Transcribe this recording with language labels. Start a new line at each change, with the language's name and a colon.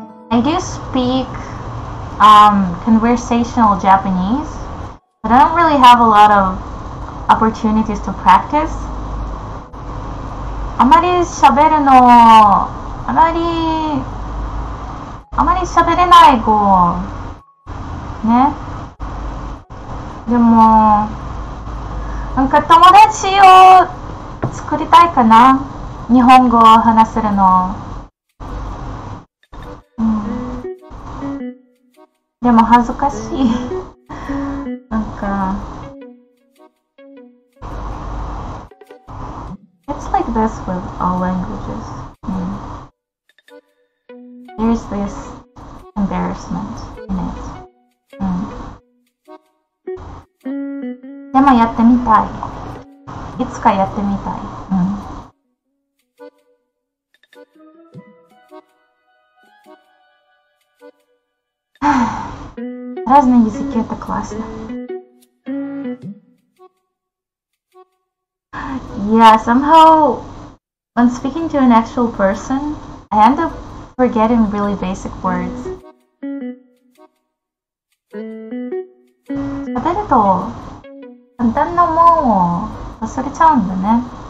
English: I do speak conversational Japanese, but I don't really have a lot of opportunities to practice.
Japanese: あまり喋るの、あまり喋れない語ね。でもなんか友達を作りたいかな。日本語を話せるの。でも恥ずかしい。
English: なんか It's like this with all languages. There's this embarrassment in it.
Japanese: でもやってみたい。いつかやってみたい。
Russian: Разные языки это классно.
English: Yeah, somehow when speaking to an actual person, I end up forgetting really basic words.
Japanese: 喋ると簡単なもんを忘れちゃうんだね。